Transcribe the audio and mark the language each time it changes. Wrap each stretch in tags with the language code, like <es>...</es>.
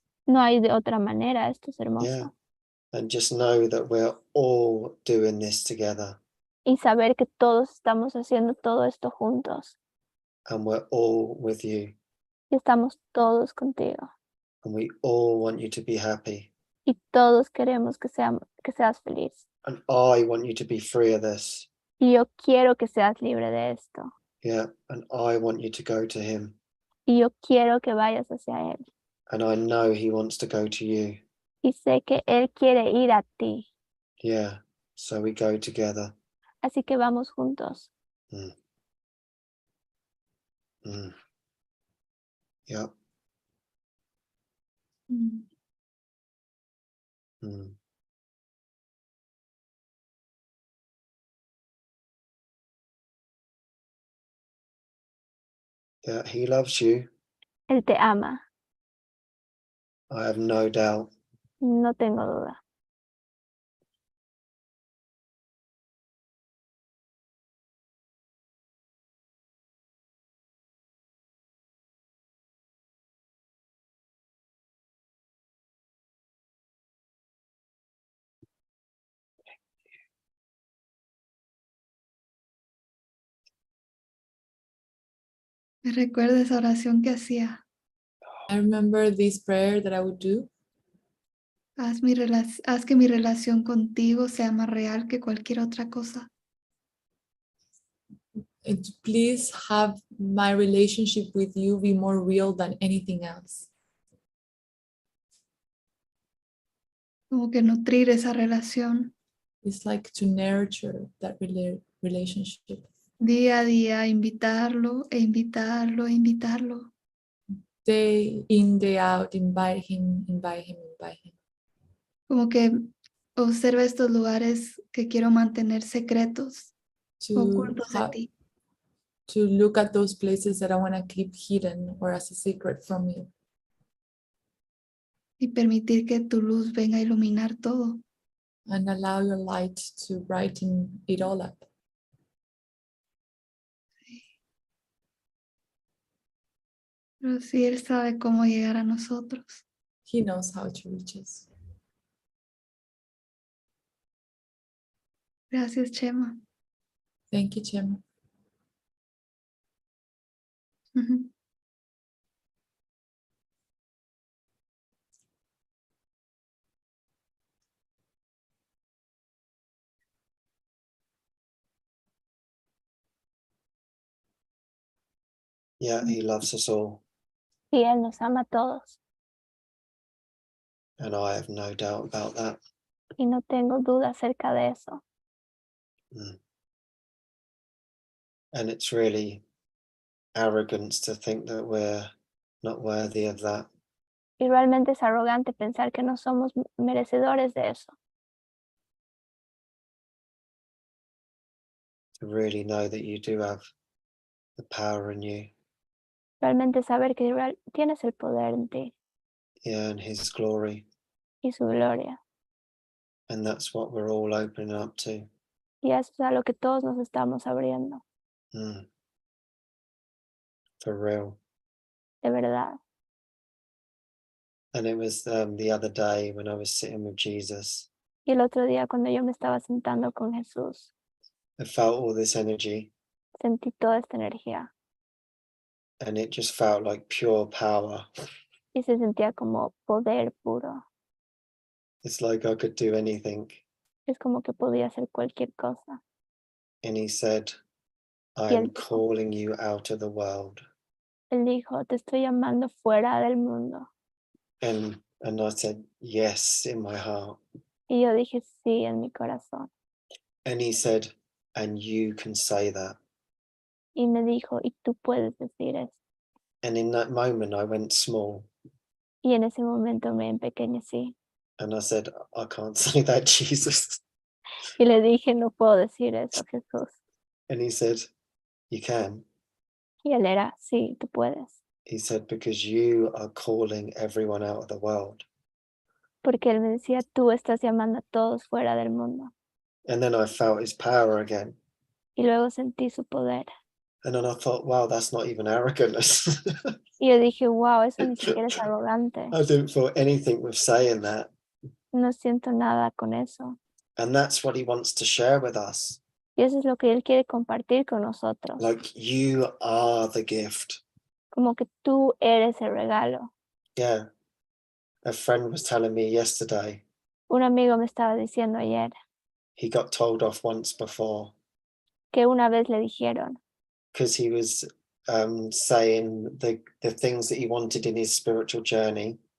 <es>No hay de otra manera, esto es hermoso.</es> <en>Yeah. And just know that we're all doing this together.</en> <es>Y saber que todos estamos haciendo todo esto juntos.</es> <en>And we're all with you.</en> <es>Y estamos todos contigo.</es> <en>And we all want you to be happy.</en> <es>Y todos queremos que seas feliz.</es> <en>And I want you to be free of this.</en> <es>Y yo quiero que seas libre de esto.</es> <en>Yeah. And I want you to go to him.</en> <es>Y yo quiero que vayas hacia Él.</es> <en>And I know he wants to go to you.</en> <es>Y sé que Él quiere ir a ti.</es> <en>Yeah. So we go together.</en> <es>Así que vamos juntos. Mm. Mm. Yeah. Mm. Mm.</es> <en>Yeah, he loves you.</en> <es>Él te ama.</es> <en>I have no doubt.</en> <es>No tengo duda. Me recuerda esa oración que hacía.</es> <en>I remember this prayer that I would do.</en> <es>Haz que mi relación contigo sea más real que cualquier otra cosa.</es> <en>And please have my relationship with you be more real than anything else.</en> <es>Como que nutrir esa relación</es> <en>It's like to nurture that relationship.</en> <es>día a día, invitarlo e invitarlo e invitarlo.</es> <en>Day in, day out, invite him, invite him, invite him.</en> <es>Como que observa estos lugares que quiero mantener secretos, ocultos de ti.</es> <en>To look at those places that I want to keep hidden or as a secret from you.</en> <es>Y permitir que tu luz venga a iluminar todo.</es> <en>And allow your light to brighten it all up.</en> <es>Pero sí, Él sabe cómo llegar a nosotros.</es> <en>He knows how to reach us.</en> <es>Gracias, Chema.</es> <en>Thank you, Chema. Ujú. Yeah, he loves us all.</en> <es>Y Él nos ama a todos.</es> <en>And I have no doubt about that.</en> <es>Y no tengo duda acerca de eso. Mm.</es> <en>And it's really arrogance to think that we're not worthy of that.</en> <es>Y realmente es arrogante pensar que no somos merecedores de eso.</es> <en>To really know that you do have the power in you.</en> <es>Realmente saber que tienes el poder en ti</es> <en>Yeah, and his glory.</en> <es>y su gloria.</es> <en>And that's what we're all opening up to.</en> <es>Y eso es a lo que todos nos estamos abriendo.</es> <en>Mm. For real.</en> <es>De verdad.</es> <en>And it was the other day when I was sitting with Jesus,</en> <es>Y el otro día cuando yo me estaba sentando con Jesús,</es> <en>I felt all this energy</en> <es>sentí toda esta energía.</es> <en>and it just felt like pure power.</en> <es>Y se sentía como poder puro.</es> <en>It's like I could do anything.</en> <es>Es como que podía hacer cualquier cosa.</es> <en>And he said, I</en> <es>Y</es> <en>am calling you out of the world.</en> <es>Él dijo, te estoy llamando fuera del mundo.</es> <en>And I said, yes, in my heart.</en> <es>Y yo dije, sí, en mi corazón.</es> <en>And he said, and you can say that.</en> <es>Y me dijo, y tú puedes decir eso.</es> <en>And in that moment, I went small.</en> <es>Y en ese momento me empequeñecí.</es> <en>And I said, I can't say that, Jesus.</en> <es>Y le dije, no puedo decir eso, Jesús.</es> <en>And he said, you can.</en> <es>Y él era, sí, tú puedes.</es> <en>He said, because you are calling everyone out of the world.</en> <es>Porque él me decía, tú estás llamando a todos fuera del mundo.</es> <en>And then I felt his power again.</en> <es>Y luego sentí su poder.</es> <en>And then I thought, wow, that's not even arrogance.</en> <es>Y yo dije, wow, eso ni siquiera es arrogante.</es> <en>I didn't feel anything with saying that.</en> <es>No siento nada con eso.</es> <en>And that's what he wants to share with us.</en> <es>Y eso es lo que él quiere compartir con nosotros.</es> <en>Like, you are the gift.</en> <es>Como que tú eres el regalo.</es> <en>Yeah. A friend was telling me yesterday</en> <es>Un amigo me estaba diciendo ayer</es> <en>he got told off once before</en> <es>que una vez le dijeron</es> <en>because he was saying the things that he wanted in his spiritual journey.</en>